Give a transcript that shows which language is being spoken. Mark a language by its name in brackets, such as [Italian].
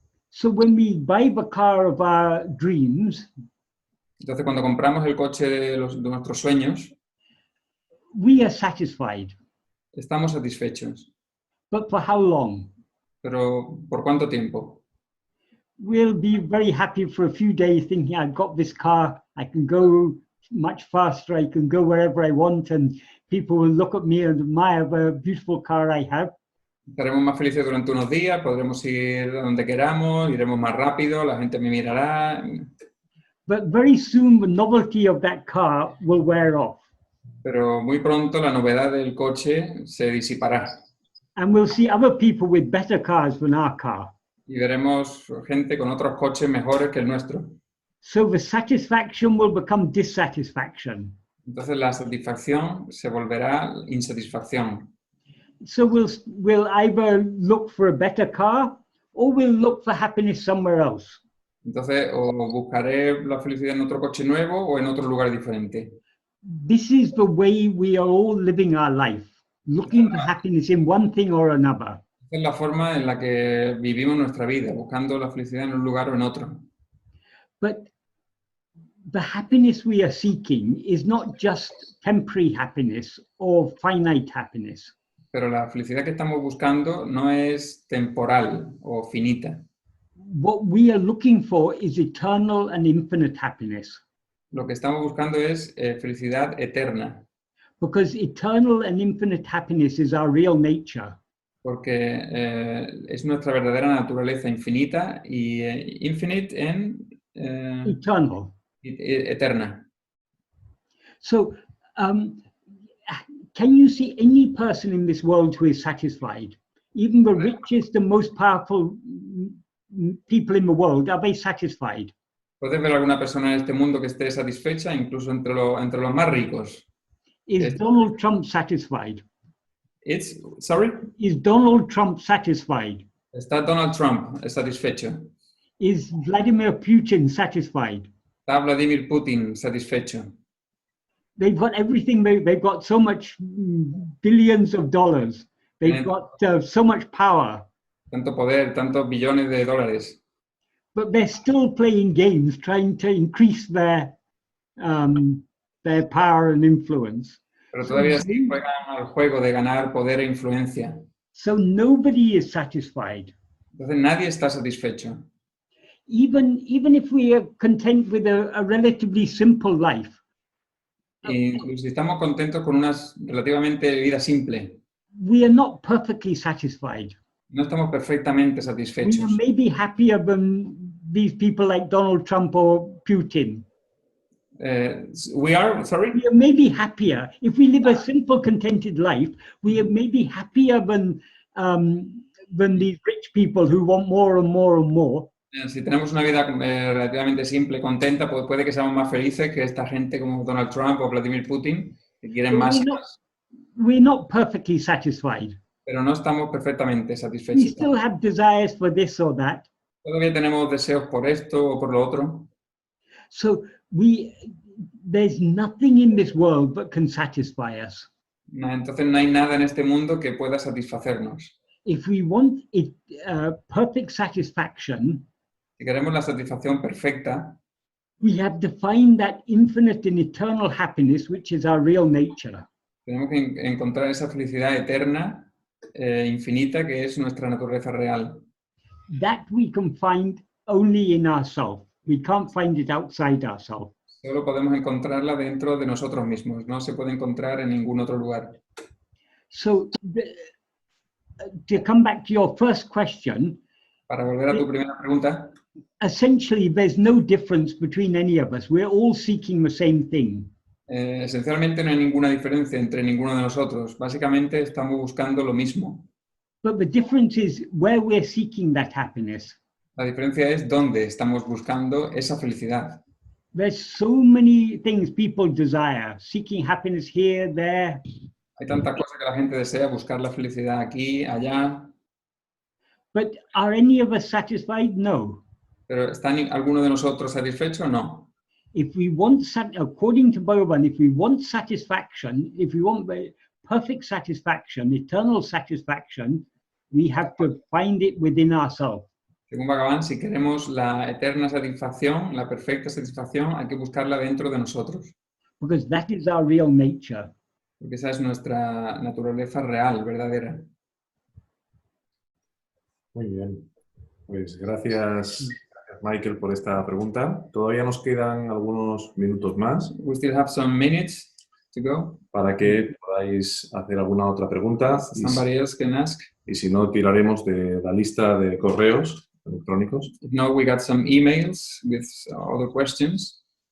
[English] So when we buy the car of our dreams, [Spanish] Entonces cuando compramos el coche de nuestros sueños, [English] we are satisfied. [Spanish] estamos satisfechos. [English] But for how long? [Spanish] Pero ¿por cuánto tiempo? [English] We'll be very happy for a few days thinking, I've got this car, I can go much faster, I can go wherever I want, and people will look at me and admire the beautiful car I have. [Spanish] Estaremos más felices durante unos días, podremos ir donde queramos, iremos más rápido, la gente me mirará. [English] But very soon the novelty of that car will wear off. [Spanish] Pero muy pronto la novedad del coche se disipará. [English] And we'll see other people with better cars than our car. [Spanish] Y veremos gente con otros coches mejores que el nuestro. [English] So the satisfaction will become dissatisfaction. [Spanish] Entonces la satisfacción se volverá insatisfacción. [English] So we'll either look for a better car or we'll look for happiness somewhere else. [Spanish] Entonces o buscaré la felicidad en otro coche nuevo o en otro lugar diferente. [English] This is the way we are all living our life, looking for happiness in one thing or another. [Spanish] Esa es la forma en la que vivimos nuestra vida, buscando la felicidad en un lugar o en otro. [English] But the happiness we are seeking is not just temporary happiness or finite happiness. [Spanish] Pero la felicidad que estamos buscando no es temporal o finita. [English] What we are looking for is eternal and infinite happiness. [Spanish] Lo que estamos buscando es felicidad eterna, [English] Because eternal and infinite happiness is our real nature. [Spanish] porque es nuestra verdadera naturaleza infinita y infinite en [English] Eternal. [Spanish] eterna. [English] So, can you see any person in this world who is satisfied? Even the richest and most powerful people in the world, are they satisfied? [Spanish] ¿Puedes ver alguna persona en este mundo que esté satisfecha, incluso entre los más ricos? [English] Is Donald Trump satisfied? Sorry? Is Donald Trump satisfied? [Spanish] ¿Está Donald Trump satisfecho? [English] Is Vladimir Putin satisfied? [Spanish] ¿Está Vladimir Putin satisfecho? [English] They've got everything. They've got so much billions of dollars. They've got so much power. [Spanish] Tanto poder, tantos billones de dólares. [English] But they're still playing games, trying to increase their power and influence. [Spanish] Pero todavía sí juegan al juego de ganar poder e influencia. [English] So nobody is satisfied. [Spanish] Entonces nadie está satisfecho. [English] Even if we are content with a relatively simple life, [Spanish] Incluso si estamos contentos con una relativamente vida simple, [English] we are not perfectly satisfied. [Spanish] no estamos perfectamente [English] We [Spanish] satisfechos. [English] are maybe happier than these people like Donald Trump or Putin. We are, sorry? We are maybe happier. If we live a simple, contented life, we are maybe happier than than these rich people who want more and more and more. [Spanish] Si tenemos una vida relativamente simple, contenta, pues puede que seamos más felices que esta gente como Donald Trump o Vladimir Putin, que quieren más y más. [English] We're not perfectly satisfied. [Spanish] Pero no estamos perfectamente [English] We [Spanish] satisfechos. [English] still have desires for this or that. [Spanish] Todavía tenemos deseos por esto o por lo otro. [English] So there's nothing in this world that can satisfy us. [Spanish] Entonces no hay nada en este mundo que pueda satisfacernos. [English] If we want perfect satisfaction, [Spanish] Si queremos la satisfacción perfecta, [English] we have to find that infinite and eternal happiness, which is our real nature. [Spanish] tenemos que encontrar esa felicidad eterna, infinita, que es nuestra naturaleza real. [English] That we can find only in ourselves. We can't find it outside ourselves. [Spanish] Solo podemos encontrarla dentro de nosotros mismos, no se puede encontrar en ningún otro lugar. [English] So to come back to your first question, [Spanish] Para volver a tu primera pregunta, [English] essentially there's no difference between any of us. We're all seeking the same thing. [Spanish] esencialmente no hay ninguna diferencia entre ninguno de nosotros. Básicamente estamos buscando lo mismo. [English] But the difference is where we're seeking that happiness. [Spanish] La diferencia es dónde estamos buscando esa felicidad. [English] There's so many things people desire, seeking happiness here, there. [Spanish] Hay tantas cosas que la gente desea, buscar la felicidad aquí, allá, [English] But are any of us satisfied? No. [Spanish] pero ¿está alguno de nosotros satisfecho? No. [English] If we want, according to Bhagavan, if we want satisfaction, if we want perfect satisfaction, eternal satisfaction, we have to find it within ourselves. [Spanish] Según Bhagavan, si queremos la eterna satisfacción, la perfecta satisfacción, hay que buscarla dentro de nosotros. [English] Because that is our real nature. [Spanish] Porque esa es nuestra naturaleza real, verdadera. Muy bien. Pues gracias, Michael, por esta pregunta. Todavía nos quedan algunos minutos más [English] We still have some minutes to go. [Spanish] para que podáis hacer alguna otra pregunta. [English] Somebody else can ask. [Spanish] Y si no, tiraremos de la lista de correos electrónicos. [English] If not, we got some emails with other questions.